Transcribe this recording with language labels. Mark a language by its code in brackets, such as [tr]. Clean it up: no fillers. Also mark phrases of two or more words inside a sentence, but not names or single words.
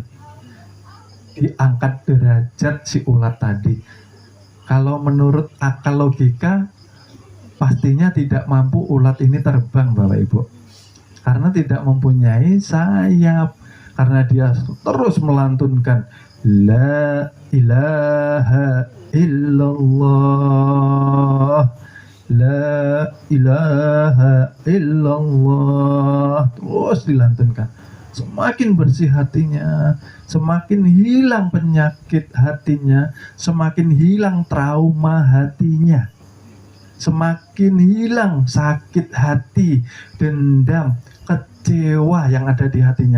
[id] Diangkat derajat si ulat tadi. Kalau menurut akal logika, pastinya tidak mampu ulat ini terbang Bapak Ibu. Karena tidak mempunyai sayap. Karena dia terus melantunkan [ar] لا إله إلا الله, لا إله إلا الله. [id] Terus dilantunkan. Semakin bersih hatinya, semakin hilang penyakit hatinya, semakin hilang trauma hatinya, semakin hilang sakit hati, dendam, kecewa yang ada di hatinya.